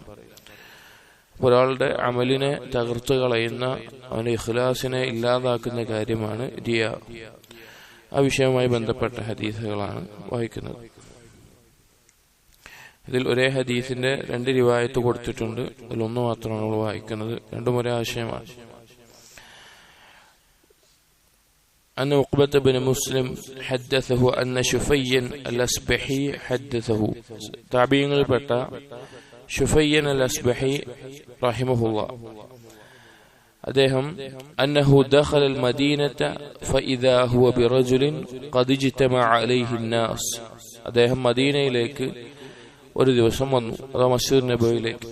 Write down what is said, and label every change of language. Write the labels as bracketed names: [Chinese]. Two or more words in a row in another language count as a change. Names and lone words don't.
[Malayalam] ഒരാളുടെ അമലിനെ തകർത്തു കളയുന്ന, അവന്റെ ഇഖ്ലാസിനെ ഇല്ലാതാക്കുന്ന കാര്യമാണ് റിയ. ആ വിഷയവുമായി ബന്ധപ്പെട്ട ഹദീസുകളാണ് വായിക്കുന്നത്. ഇതിൽ ഒരേ ഹദീസിന്റെ 2 റിവായത്ത് കൊടുത്തിട്ടുണ്ട്. അതിലൊന്ന് മാത്രമാണ് നമ്മൾ വായിക്കുന്നത്. രണ്ടും ഒരേ ആശയമാണ്. [Arabic] أن عقبة بن مسلم حدثه أن شفيا الأسبحي حدثه. [Malayalam] താബീങ്ങളിൽ പെട്ട ഷുഫയ്യൻ അൽ അസ്ബഹി റഹിമഹുല്ലാഹ് അദ്ദേഹം [Arabic] أنه دخل المدينة فإذا هو برجل قد اجتمع عليه الناس. [Malayalam] അദ്ദേഹം മദീനയിലേക്ക് ഒരു ദിവസം വന്നു, അഥവാ മസ്ജിദ് നബവിയിലേക്ക്.